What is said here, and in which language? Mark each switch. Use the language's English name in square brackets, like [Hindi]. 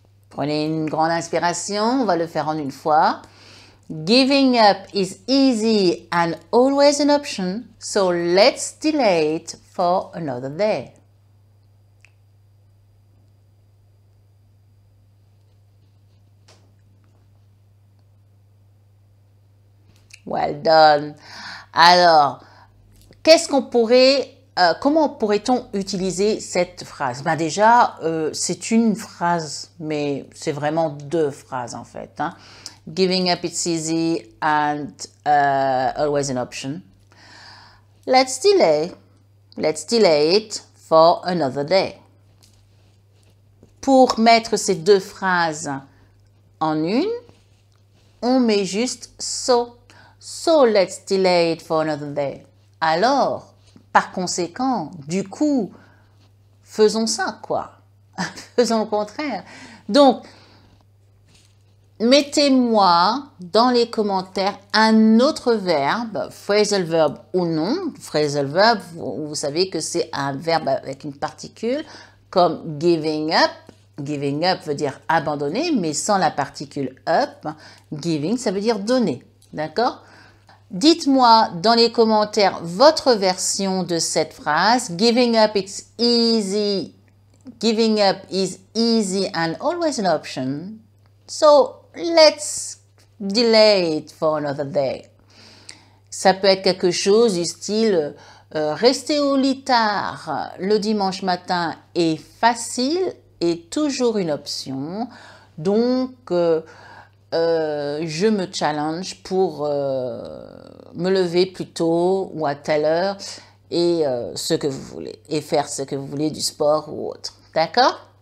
[French] Prenez une grande inspiration, on va le faire en une fois. [English] Giving up is easy and always an option, so let's delay it for another day. Well done. [French] Alors, qu'est-ce qu'on pourrait... comment pourrait-on utiliser cette phrase? Déjà, c'est une phrase, mais c'est vraiment deux phrases en fait. Hein. [English] Giving up it's easy and always an option. Let's delay it for another day. [French] Pour mettre ces deux phrases en une, on met juste so. [English] So let's delay it for another day. [French] Alors, par conséquent, du coup, faisons ça, quoi. Faisons le contraire. Donc, mettez-moi dans les commentaires un autre verbe, phrasal verb ou non. Phrasal verb, vous savez que c'est un verbe avec une particule, comme giving up. Giving up veut dire abandonner, mais sans la particule up. Giving, ça veut dire donner. D'accord? Dites-moi dans les commentaires votre version de cette phrase. [English] Giving up, it's easy. Giving up is easy and always an option. So, let's delay it for another day. [French] Ça peut être quelque chose du style rester au lit tard le dimanche matin est facile et toujours une option. Donc, je me challenge pour me lever plus tôt ou à telle heure et ce que vous voulez, et faire ce que vous voulez du sport ou autre. D'accord?